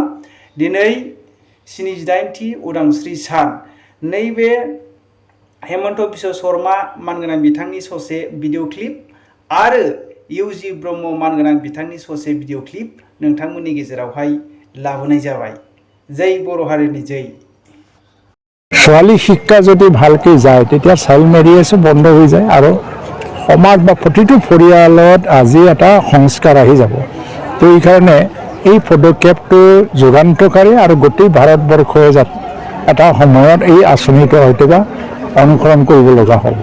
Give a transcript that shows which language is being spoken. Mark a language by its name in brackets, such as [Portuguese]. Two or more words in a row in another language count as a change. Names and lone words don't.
[Bodo] दिनै 78थि उदांस्रि सान नैबे हेमन्त बिश्व शर्मा मानगोनां बिथांनि ससे [English] video clip [Bodo] आरो इउजि ब्रह्म मानगोनां बिथांनि ससे [English] video clip [Bodo] नोंथांमोननि गेजेरावहाय लाबोनाय जाबाय। जय बर' हारिनि जय। [Assamese] ছোৱালী শিক্ষা যদি ভালকৈ যায় তেতিয়া [English] child marriageo [Assamese] বন্ধ হৈ যায় আৰু সমাজ বা প্ৰতিটো পৰিয়ালত আজি এটা সংস্কাৰ আহি যাব। তো এইকাৰণে এই পদক্ষেপটো যুগান্তকাৰী আৰু গোটেই ভাৰতবৰ্ষই এটা সময়ত এই আঁচনিটো হয়তোবা অনুসৰণ কৰিব লগা হ'ব।